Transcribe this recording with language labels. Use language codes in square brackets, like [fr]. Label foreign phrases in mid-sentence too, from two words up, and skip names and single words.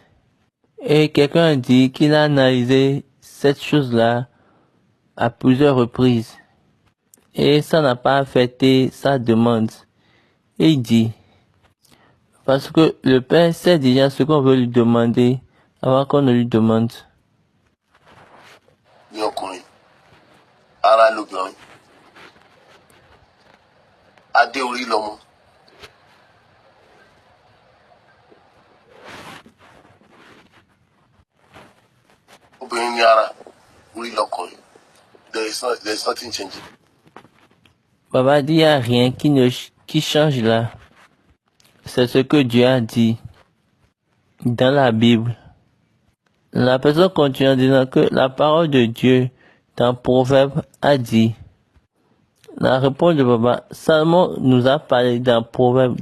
[fr] Et quelqu'un a dit qu'il a analysé cette chose-là à plusieurs reprises. Et ça n'a pas affecté sa demande. Et il dit, parce que le Père sait déjà ce qu'on veut lui demander avant qu'on ne lui demande. [yo] Ní ọkùnrin, ara lobìnrin, adé orí lọmọ. Obìnrin ní ara, orí lọkùnrin. [en] There's nothing changing. [fr] Baba dit, il n'y a rien qui change là. C'est ce que Dieu a dit dans la Bible. La personne continue en disant que la parole de Dieu dans Proverbe a dit. La réponse de Baba, Salomon nous a parlé dans Proverbe.